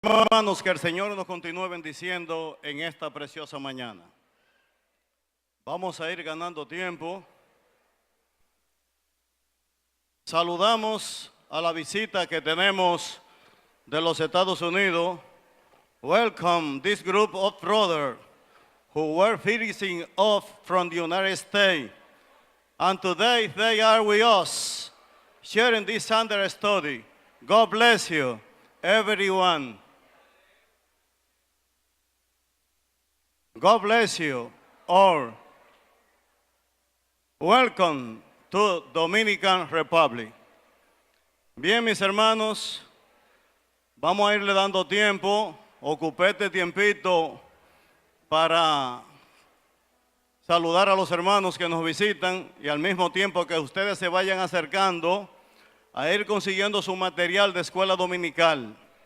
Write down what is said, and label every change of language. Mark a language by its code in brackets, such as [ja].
[es] Hermanos, que el Señor nos continúe bendiciendo en esta preciosa mañana. Vamos a ir ganando tiempo. Saludamos a la visita que tenemos de los Estados Unidos. [en] Welcome this group of brothers who were visiting us from the United States. And today they are with us, sharing this Sunday study. God bless you, everyone. God bless you all. Welcome to Dominican Republic. [es] Bien, mis hermanos, vamos a irle dando tiempo. Ocupé este tiempito para saludar a los hermanos que nos visitan y al mismo tiempo que ustedes se vayan acercando a ir consiguiendo su material de escuela dominical.